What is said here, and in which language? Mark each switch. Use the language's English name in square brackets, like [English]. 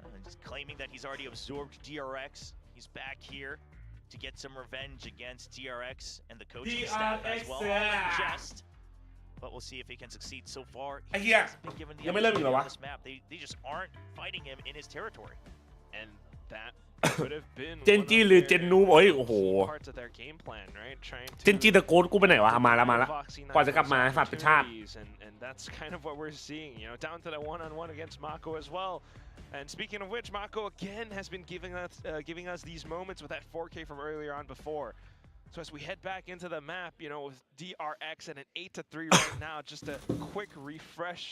[English] He's claiming that he's already absorbed DRX. He's back here to get some revenge against DRX and the coaching staff as well. All in jest. But we'll see if he can succeed so far. He hasn't been given the opportunity on this map. They just aren't fighting him in his territory. And that could have been [Thai] เจนจีหรือเจนนูโอ้ยโอ้โห [English] parts of their game plan, right? Trying to [Thai] เจนจีตะโกนกูไปไหนวะมาแล้วกว่าจะกลับมาสัตว์เป็นชาติ [English] and that's kind of what we're seeing, you know, down to the one-on-one against Mako as well. And speaking of which, Mako again has been giving us these moments with that 4K from earlier on before. So as we head back into the map, you know, with DRX at an 8-3 right now, just a quick refresh.